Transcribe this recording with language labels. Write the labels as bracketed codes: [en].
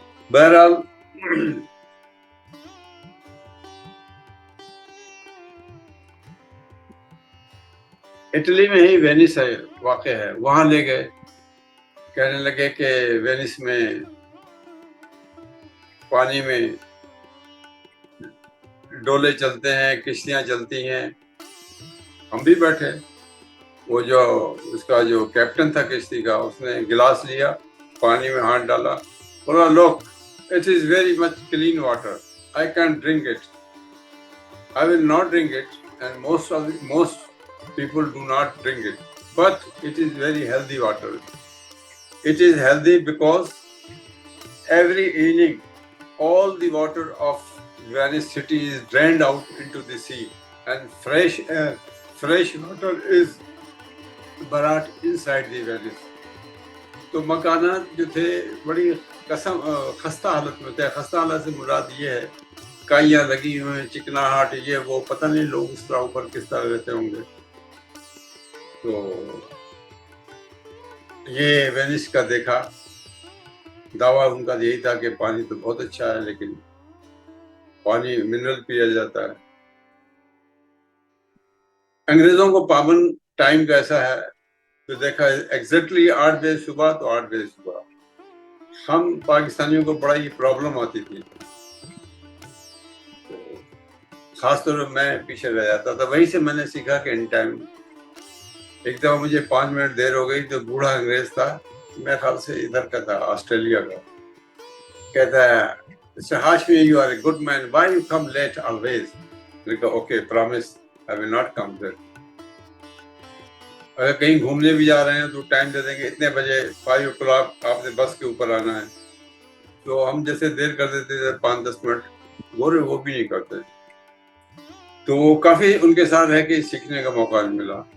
[hi] बहरहाल इटली में ही वेनिस है वाक़ है, वहाँ ले गए, कहने लगे कि वेनिस में पानी में डोले चलते हैं, किश्तियाँ चलती हैं। हम भी बैठे, वो जो उसका जो कैप्टन था किश्ती का, उसने गिलास लिया, पानी में हाथ डाला, बोला [en] look, it is very much clean water, I can drink it, I will not drink it, and most people do not drink it, but it is very healthy water. It is healthy because every evening all the water of Venice city is drained out into the sea, and fresh water is brought inside the Venice. [hi] तो मकानात जो थे बड़ी खस्ता हालत में थे। खस्ता हालत से मुराद ये है काइयाँ लगी हुई हैं, चिकनाहट, ये वो, पता नहीं लोग इस तरह ऊपर किस तरह रहते होंगे। तो ये वेनिस का देखा, दावा उनका यही था कि पानी तो बहुत अच्छा है, लेकिन पानी मिनरल पिया जाता है। अंग्रेजों को पाबंद टाइम का ऐसा है, तो देखा एग्जैक्टली 8 बजे सुबह तो 8 बजे सुबह। हम पाकिस्तानियों को बड़ा ही प्रॉब्लम आती थी, तो खासतौर पर मैं पीछे रह जाता था। वहीं से मैंने सीखा कि इन टाइम, एक दफा मुझे 5 मिनट देर हो गई तो बूढ़ा अंग्रेज था, मेरे ख्याल से इधर का था, ऑस्ट्रेलिया का, कहता है Mr. [en] Hashmi, you are a good man, why you come late always? [hi] मैंने कहा [en] okay, promise I will not come late. [hi] अगर कहीं घूमने भी जा रहे हैं तो टाइम दे देंगे, इतने बजे 5 o'clock आपने बस के ऊपर आना है। तो हम जैसे देर कर देते थे 5-10 मिनट, वो भी नहीं करते। तो वो काफी उनके साथ रह के सीखने का मौका मिला।